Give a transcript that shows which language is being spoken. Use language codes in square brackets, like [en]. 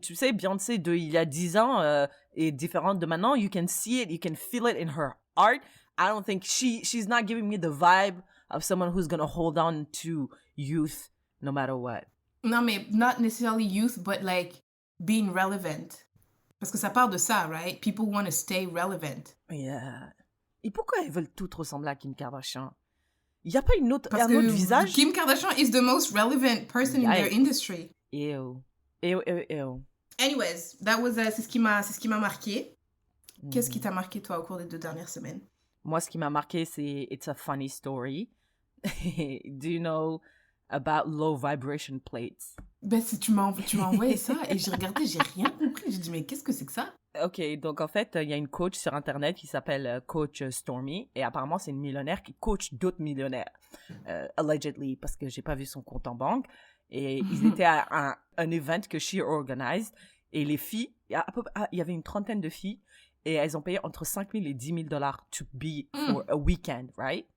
[fr] Tu sais, Beyoncé, il y a 10 ans, est différente de maintenant. [en] You can see it. You can feel it in her art. I don't think she's not giving me the vibe of someone who's going to hold on to youth no matter what. [fr] Non, mais [en] not necessarily youth, but like being relevant. [fr] Parce que ça part de ça, [en] right? People want to stay relevant. Yeah. [fr] Et pourquoi elles veulent toutes ressembler à Kim Kardashian? Il n'y a pas un autre visage? [en] Kim Kardashian is the most relevant person in their industry. Ew. [fr] Anyways, c'est ce qui m'a marqué. Qu'est-ce qui t'a marqué, toi, au cours des 2 dernières semaines? Moi, ce qui m'a marqué, c'est [en] It's a funny story. Do you know about low vibration plates? [fr] Ben, tu m'as envoyé ça et j'ai regardé, j'ai rien compris. J'ai dit, mais qu'est-ce que c'est que ça? Ok, donc en fait, il y a une coach sur Internet qui s'appelle Coach Stormy et apparemment, c'est une millionnaire qui coach d'autres millionnaires, allegedly, parce que j'ai pas vu son compte en banque. Et ils étaient à un event que [en] she organized [fr] et les filles, il y avait une trentaine de filles et elles ont payé entre 5 000 et 10 000 dollars [en] to be for a weekend, right?